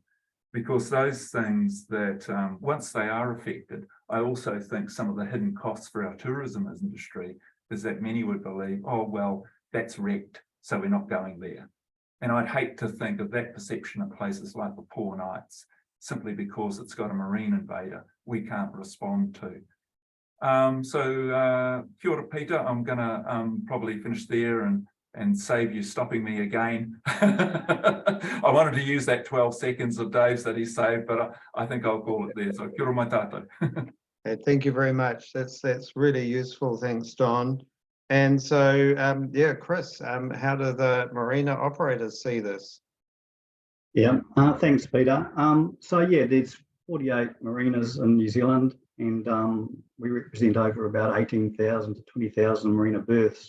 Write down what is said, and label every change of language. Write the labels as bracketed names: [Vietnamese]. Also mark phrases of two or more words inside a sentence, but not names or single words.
[English] Because those things that once they are affected, I also think some of the hidden costs for our tourism industry is that many would believe, oh, well, that's wrecked, so we're not going there. And I'd hate to think of that perception at places like the Poor Knights, simply because it's got a marine invader we can't respond to. [Māori] Kia ora, Peter. [English] I'm going to probably finish there and save you stopping me again. I wanted to use that 12 seconds of Dave's that he saved, but I think I'll call it there. [Māori] So kia ora mai tātou. [English] Thank you very much. That's really useful. Thanks, Don. And so, Chris, how do the marina operators see this? Yeah, thanks, Peter. There's 48 marinas in New Zealand, and we represent over about 18,000 to 20,000 marina berths.